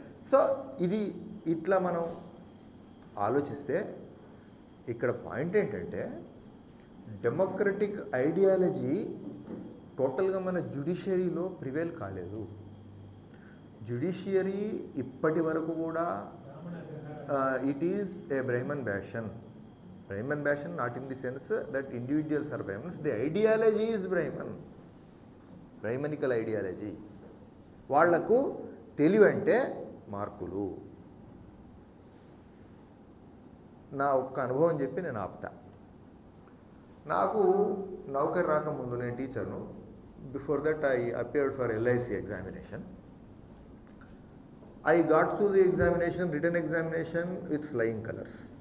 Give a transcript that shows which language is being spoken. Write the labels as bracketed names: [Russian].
[Telugu] So ఇది ఇట్లా మనం ఆలోచిస్తే ఇక్కడ పాయింట్ ఏంటంటే డెమోక్రటిక్ ఐడియాలజీ టోటల్గా మన జ్యుడిషియరీలో ప్రివేల్ కాలేదు. జ్యుడిషియరీ ఇప్పటి వరకు కూడా [English] It is a Brahman bastion. Brahman bastion not in the sense that individuals are Brahmins, the ideology is Brahman, Brahmanical ideology. [Telugu] వాళ్లకు తెలివంటే మార్కులు. నా ఒక్క అనుభవం చెప్పి నేను ఆపుతా. నాకు నౌకర్ రాకముందు నేను టీచర్ను. [English] Before that I appeared for LIC examination. I got through the examination, written examination with flying colors.